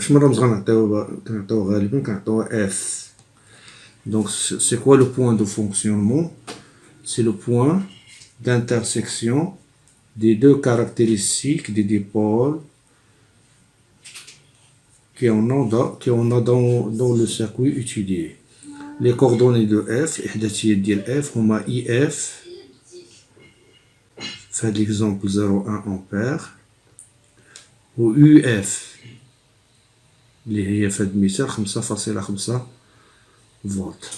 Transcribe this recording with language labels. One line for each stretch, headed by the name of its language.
Arabic: واش مرة كنعطيوه غالبا كنعطيوه F.
French: Donc c'est quoi le point de fonctionnement? C'est le point d'intersection des deux caractéristiques des dipôles qu'on a dans le circuit étudié. Les coordonnées de F,
Arabic: إحداثيات ديال F هما IF في هاد
French: l'exemple
Arabic: 0,1 أمبير، و UF اللي هي في هاد المثال 5,5 فولت.